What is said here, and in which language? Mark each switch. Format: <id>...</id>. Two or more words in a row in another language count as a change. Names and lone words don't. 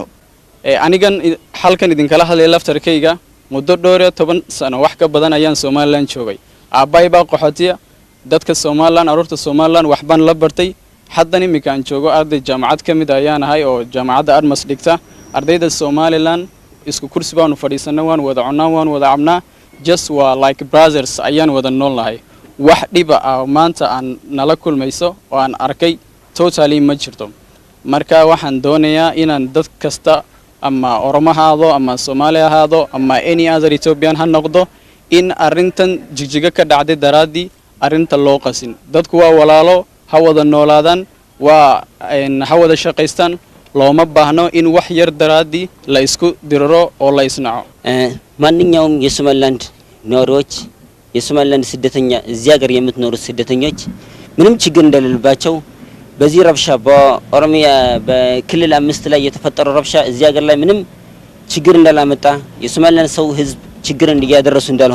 <so>anigan halkan idin kala hadlay laftarkayga muddo dhowr 10 sano wax ka badan ayaan Soomaaliland joogay aabay baa qaxootiya dadka Soomaaliland arurta Soomaaliland waxban la bartay haddana imika aan joogo arday jaamacad kamid ayaan ahay oo jaamacadda Admas dhigta ardayda Soomaaliland isku kursi baan u fadhiisanaa waan wada cunaa waan wada cabnaa just waa</so> <en>like brothers</en> <so>ayaan wada noolahay wax dhiba maanta aan nala kulmayso oo aan arkay totally ma jirto marka waxaan doonayaa inaan dad kasta ama Oromo haado ama Soomaali haado ama</so> <en>any other Ethiopian</en> <so>ha noqdo in arintan jigjiga ka dhacday daraadii arinta loo qasin dadku waa walaalo ha wada noolaadaan waa ha wada shaqaystaan looma baahno in wax yar daraadii la isku diriro oo la isnaco</so> <am>ማንኛውም የሶማሊላንድ ኖሮች የሶማሊላንድ ስደተኛ እዚያ ሀገር የምትኖሩ ስደተኞች ምንም ችግር እንደሌለባቸው በዚህ ረብሻ በኦሮሚያ በክልል 5 ላይ የተፈጠረው ረብሻ እዚያ ሀገር ላይ ምንም ችግር እንዳላመጣ የሶማሊላንድ ሰው ህዝብ ችግር እንዲያደረሱ እንዳልሆነ</am>